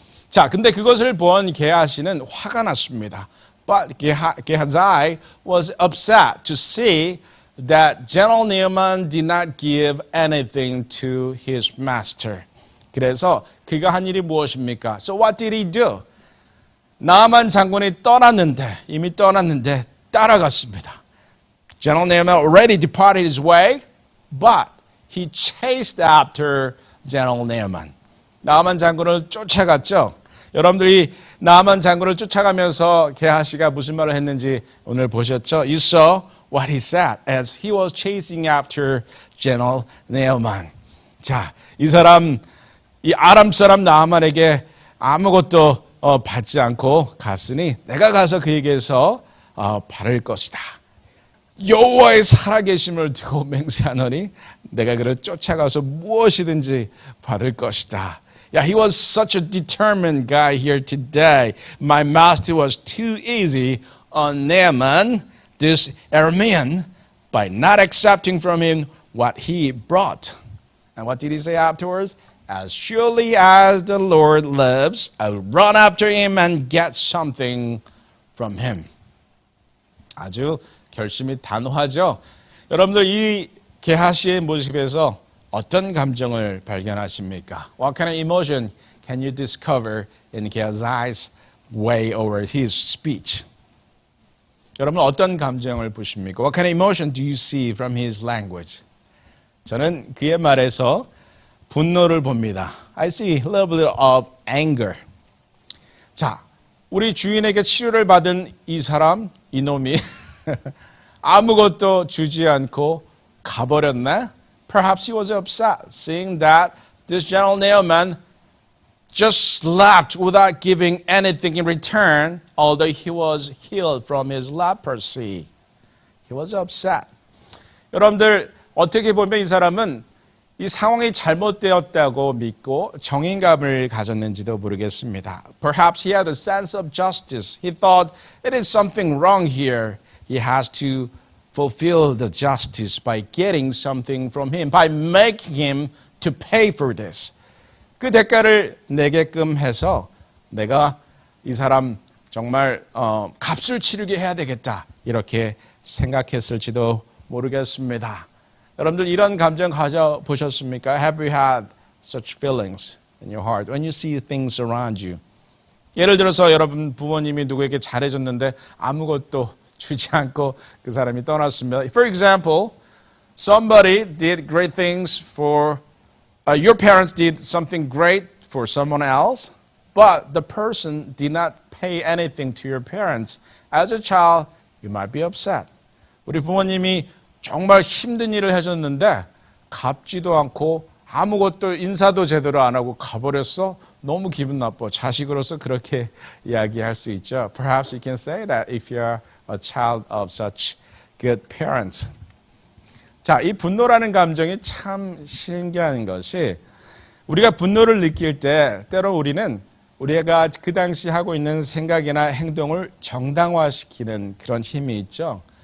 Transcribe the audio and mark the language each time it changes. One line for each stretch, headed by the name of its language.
Korean: 자, 근데 그것을 본 게하시는 화가 났습니다.
English: But Gehazi was upset to see that General Naaman did not give anything to his master.
Korean: 그래서 그가 한 일이 무엇입니까?
English: So what did he do?
Korean: 나아만 장군이 이미 떠났는데 따라갔습니다.
English: General Naaman already departed his way, but he chased after General Naaman.
Korean: 나아만 장군을 쫓아갔죠. 여러분들이 나아만 장군을 쫓아가면서 게하시가 무슨 말을 했는지 오늘 보셨죠?
English: You saw what he said as he was chasing after General Naaman.
Korean: 자, 이 사람, 이 아람 사람 나아만에게 아무것도 받지 않고 갔으니 내가 가서 그에게서 받을 것이다. 여호와의 살아계심을 두고 맹세하노니 내가 그를 쫓아가서 무엇이든지 받을 것이다.
English: Yeah, he was such a determined guy here today. My master was too easy on Naaman, this Aramean, by not accepting from him what he brought. And what did he say afterwards? As surely as the Lord lives, I'll run after him and get something from him.
Korean: 아주 결심이 단호하죠. 여러분들 이 게하시의 모습에서 어떤 감정을 발견하십니까?
English: What kind of emotion can you discover in Gehazi's way or his speech?
Korean: 여러분 어떤 감정을 보십니까?
English: What kind of emotion do you see from his language?
Korean: 저는 그의 말에서 분노를 봅니다.
English: I see a little bit of anger.
Korean: 자, 우리 주인에게 치료를 받은 이 사람, 이놈이 아무것도 주지 않고 가버렸네?
English: Perhaps he was upset seeing that this General Naaman just slept without giving anything in return, although he was healed from his leprosy. He was upset.
Korean: 여러분들 어떻게 보면 이 사람은 이 상황이 잘못되었다고 믿고 정의감을 가졌는지도 모르겠습니다.
English: Perhaps he had a sense of justice. He thought it is something wrong here. He has to fulfill the justice by getting something from him, by making him to pay for this.
Korean: 그 대가를 내게끔 해서 내가 이 사람 정말 값을 치르게 해야 되겠다. 이렇게 생각했을지도 모르겠습니다. 여러분들 이런 감정 가져보셨습니까?
English: Have you had such feelings in your heart when you see things around you?
Korean: 예를 들어서 여러분 부모님이 누구에게 잘해줬는데 아무것도 주지 않고 그 사람이 떠났습니다.
English: For example, somebody did great things for, your parents did something great for someone else, but the person did not pay anything to your parents. As a child, you might be upset.
Korean: 우리 부모님이 정말 힘든 일을 해줬는데 갚지도 않고 아무것도 인사도 제대로 안 하고 가버렸어? 너무 기분 나빠. 자식으로서 그렇게 이야기할 수 있죠.
English: Perhaps you can say that if you're a child of such good parents.
Korean: 자, 이 분노라는 감정이 참 신기한 것이 우리가 분노를 느낄 때 때로 우리는 우리가 그 당시 하고 있는 생각이나 행동을 정당화시키는 그런 힘이 있죠.